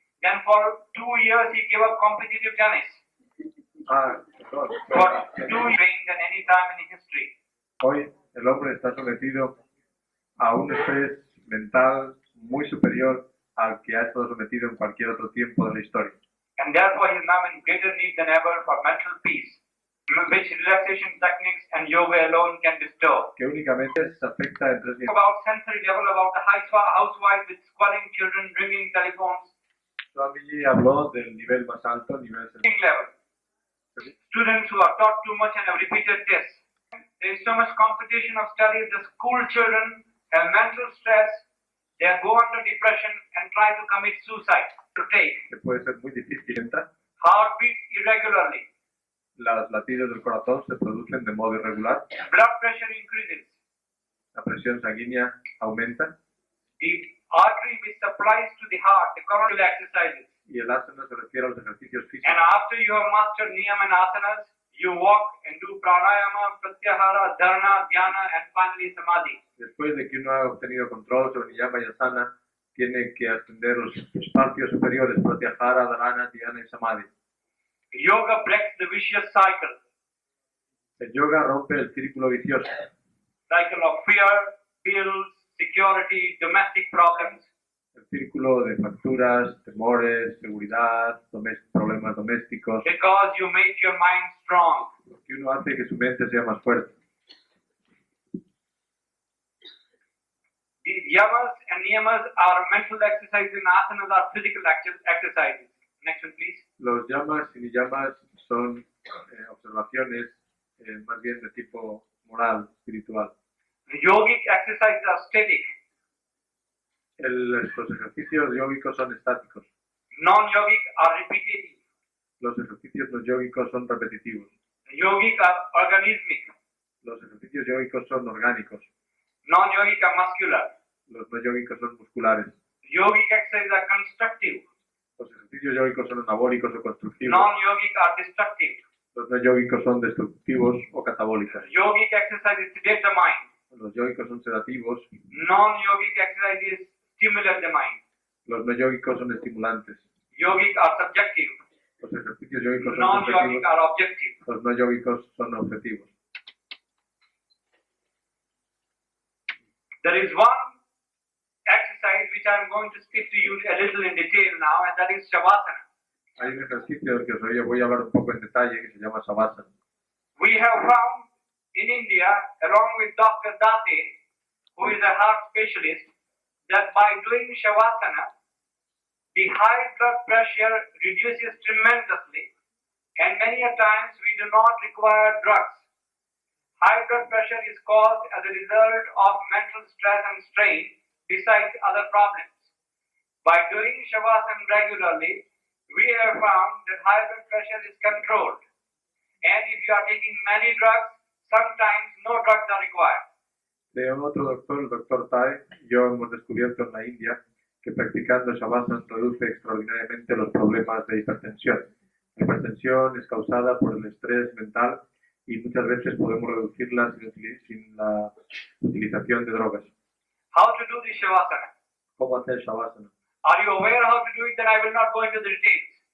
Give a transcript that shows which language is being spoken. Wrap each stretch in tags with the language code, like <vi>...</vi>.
<en>Then for 2 years he gave up competitive tennis.</en> <es>Perdón.</es> <en>For 2 years than any time in history.</en> <es>Hoy el hombre está sometido a un estrés mental muy superior al que ha estado sometido en cualquier otro tiempo de la historia.</es> <en>And therefore he is now in greater need than ever for mental peace, which relaxation techniques and yoga alone can bestow.</en> <es>Que únicamente se afecta en tres niveles.</es> <en>About sensory level, about the housewives with squalling children, ringing telephones.</en> <es>Swamiji habló del nivel más alto, nivel</es> <en>Level. Students who are taught too much and have repeated tests. There is so much competition of studies. The school children have mental stress. They go under depression and try to commit suicide. To take</en> <es>que puede ser muy difícil entrar.</es> <en>heart beats irregularly.</en> <es>Los latidos del corazón se producen de modo irregular.</es> <en>Blood pressure increases.</en> <es>La presión sanguínea aumenta.</es> <en>The artery which supplies to the heart, the coronal exercises.</en> <es>Y el asana se refiere a los ejercicios</es> <en>And</en> <es>físicos.</es> <en>after you have mastered niyama and asanas, you walk and do pranayama, pratyahara, dharana, dhyana, and finally samadhi.</en> <es>Después de que uno ha obtenido control sobre niyama y asana, tiene que ascender los espacios superiores, pratyahara, dharana, dhyana y samadhi.</es> <en>Yoga breaks the vicious cycle.</en> <es>El yoga rompe el círculo vicioso.</es> <en>Cycle of fear, bills, security, domestic problems.</en> <es>El círculo de facturas, temores, seguridad, problemas domésticos.</es> <en>Because you make your mind strong.</en> <es>Porque uno hace que su mente sea más fuerte.</es> <en>These yamas and niyamas are mental exercises and asanas are physical exercises. Next one, please.</en> <es>Los yamas y niyamas son observaciones más bien de tipo moral, espiritual.</es> <en>The yogic exercises are static.</en> <es>Los ejercicios yógicos son estáticos.</es> <en>Non-yogic are repetitive.</en> <es>Los ejercicios no yógicos son repetitivos.</es> <en>The yogic are organismic.</en> <es>Los ejercicios yógicos son orgánicos.</es> <en>Non-yogic are muscular.</en> <es>Los no yógicos son musculares.</es> <en>Yogic exercises are constructive.</en> <es>Los ejercicios yógicos son anabólicos o constructivos.</es> <en>Non-yogic are destructive.</en> <es>Los no yógicos son destructivos o catabólicos.</es> <en>Yogic exercises sedate the mind.</en> <es>Los yógicos son sedativos.</es> <en>Non-yogic exercises stimulate the mind.</en> <es>Los no yógicos son estimulantes.</es> <en>Yogic are subjective.</en> <es>Los ejercicios yógicos son</es> <en>Non-yogic</en> <es>subjetivos.</es> <en>are objective.</en> <es>Los no yógicos son objetivos.</es> <en>There is one exercise which I am going to speak to you a little in detail now, and that is Shavasana.</en> <es>Hay un ejercicio del que os voy a hablar un poco en detalle que se llama Savasana.</es> <en>We have found in India, along with Dr. Date, who is a heart specialist, that by doing Shavasana, the high blood pressure reduces tremendously, and many a times we do not require drugs. High blood pressure is caused as a result of mental stress and strain, besides other problems. By doing Shavasana regularly, we have found that high blood pressure is controlled. And if you are taking many drugs, sometimes no drugs are required.</en> <es>De otro doctor, el doctor Tai, yo hemos descubierto en la India que practicando Shavasana reduce extraordinariamente los problemas de hipertensión. La hipertensión es causada por el estrés mental y muchas veces podemos reducirla sin la utilización de drogas.</es> <en>How to do this Shavasana?</en> <es>¿Cómo hacer Shavasana?</es> <en>Are you aware how to do it? Then I will not go into the details.</en>